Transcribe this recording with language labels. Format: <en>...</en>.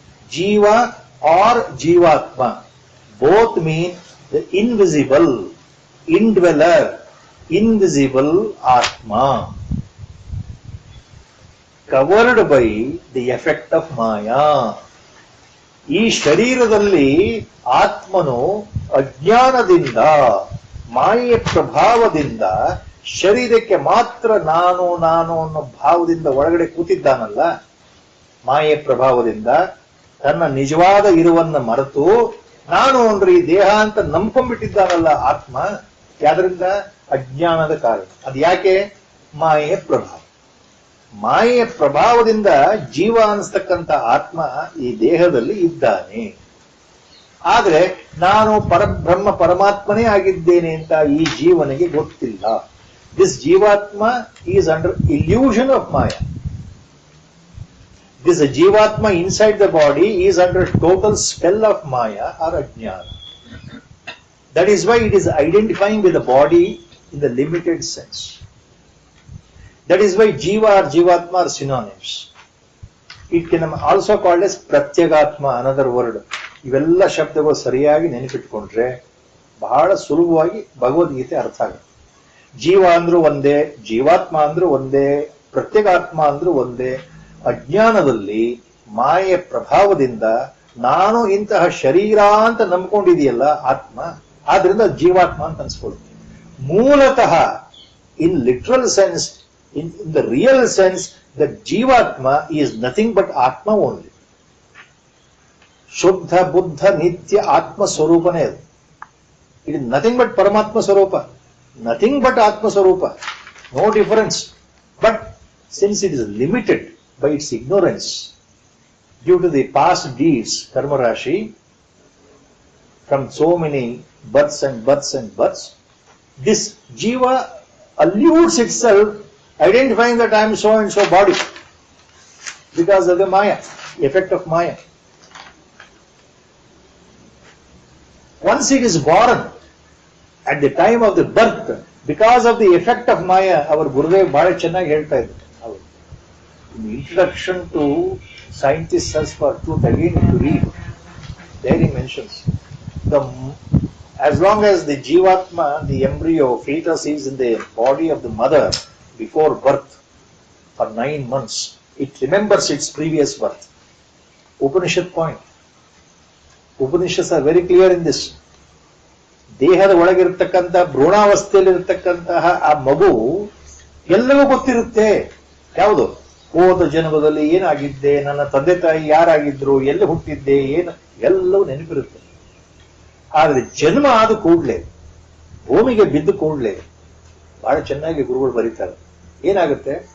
<en>Jiva or Jivatma. Both mean the invisible, indweller, invisible Atma, covered by the effect of Maya.</en> <kn>ಈ ಶರೀರದಲ್ಲಿ ಆತ್ಮನು ಅಜ್ಞಾನದಿಂದ, ಮಾಯೆಯ ಪ್ರಭಾವದಿಂದ ಶರೀರಕ್ಕೆ ಮಾತ್ರ ನಾನು ನಾನು ಅನ್ನೋ ಭಾವದಿಂದ ಒಳಗಡೆ ಕೂತಿದ್ದಾನಲ್ಲ, ಮಾಯೆಯ ಪ್ರಭಾವದಿಂದ ತನ್ನ ನಿಜವಾದ ಇರುವನ್ನ ಮರೆತು ನಾನು ಅಂದ್ರೆ ಈ ದೇಹ ಅಂತ ನಂಬ್ಕೊಂಡ್ಬಿಟ್ಟಿದ್ದಾನಲ್ಲ ಆತ್ಮ. ಯಾದ್ರಿಂದ? ಅಜ್ಞಾನದ ಕಾರಣ. ಅದು ಯಾಕೆ? ಮಾಯೆಯ ಪ್ರಭಾವ. ಮಾಯೆಯ ಪ್ರಭಾವದಿಂದ ಜೀವ ಅನಿಸ್ತಕ್ಕಂಥ ಆತ್ಮ ಈ ದೇಹದಲ್ಲಿ ಇದ್ದಾನೆ. ಆದ್ರೆ ನಾನು ಪರಬ್ರಹ್ಮ ಪರಮಾತ್ಮನೇ ಆಗಿದ್ದೇನೆ ಅಂತ ಈ ಜೀವನಿಗೆ ಗೊತ್ತಿಲ್ಲ.</kn> <en>This jivatma is under illusion of maya. This Jivatma inside the body is under total spell of Maya or Ajnana. That is why it is identifying with the body in the limited sense. That is why Jiva or Jivatma are synonyms. It can also called as Pratyagatma, another word.</en> <kn>ಇವೆಲ್ಲ ಶಬ್ದಗಳು ಸರಿಯಾಗಿ ನೆನಪಿಟ್ಕೊಂಡ್ರೆ ಬಹಳ ಸುಲಭವಾಗಿ ಭಗವದ್ಗೀತೆ ಅರ್ಥ ಆಗುತ್ತೆ. ಜೀವ ಅಂದ್ರೂ ಒಂದೇ, ಜೀವಾತ್ಮ ಅಂದ್ರೂ ಒಂದೇ, ಪ್ರತ್ಯೇಗಾತ್ಮ ಅಂದ್ರೂ ಒಂದೇ. ಅಜ್ಞಾನದಲ್ಲಿ ಮಾಯೆಯ ಪ್ರಭಾವದಿಂದ ನಾನು ಇಂತಹ ಶರೀರ ಅಂತ ನಂಬ್ಕೊಂಡಿದೆಯಲ್ಲ ಆತ್ಮ, ಆದ್ರಿಂದ ಜೀವಾತ್ಮ ಅಂತ ಅನ್ಸ್ಕೊಳ್ಳುತ್ತೆ.</kn> <en>ಮೂಲತಃ in literal sense, in the real sense, the jivatma is nothing but atma only.</en> <kn>ಶುದ್ಧ ಬುದ್ಧ ನಿತ್ಯ ಆತ್ಮ ಸ್ವರೂಪನೇ ಅದು.</kn> <en>It is nothing but paramatma swarupa, nothing but atma swarupa, no difference. But since it is limited by its ignorance due to the past deeds, karma rashi, from so many births and births and births, this jiva alludes itself identifying that I am so and so body because of the maya, effect of maya. Once it is born, at the time of the birth, because of the effect of maya, our Gurudev</en> <kn>bhara chennagi ಹೇಳ್ತಾ ಇದ್ರು.</kn> <en>Introduction to Scientists Search for Truth, again to read, there he mentions as long as the Jivatma, the embryo, fetus is in the body of the mother before birth for 9 months, it remembers its previous birth. Upanishad point. Upanishads are very clear in this.</en> <kn>ದೇಹದ ಒಳಗಿರತಕ್ಕಂತಹ ಭ್ರೂಣಾವಸ್ಥೆಯಲ್ಲಿರತಕ್ಕಂತಹ ಆ ಮಗು ಎಲ್ಲವೂ ಗೊತ್ತಿರುತ್ತೆ. ಯಾವುದು? ಹೋದ ಜನ್ಮದಲ್ಲಿ ಏನಾಗಿದ್ದೆ, ನನ್ನ ತಂದೆ ತಾಯಿ ಯಾರಾಗಿದ್ರು, ಎಲ್ಲಿ ಹುಟ್ಟಿದ್ದೆ, ಏನು ಎಲ್ಲವೂ ನೆನಪಿರುತ್ತೆ. ಆದ್ರೆ ಜನ್ಮ ಆದ ಕೂಡ್ಲೆ, ಭೂಮಿಗೆ ಬಿದ್ದ ಕೂಡ್ಲೆ ಬಹಳ ಚೆನ್ನಾಗಿ ಗುರುಗಳು ಬರೀತಾರೆ. ಏನಾಗುತ್ತೆ?</kn>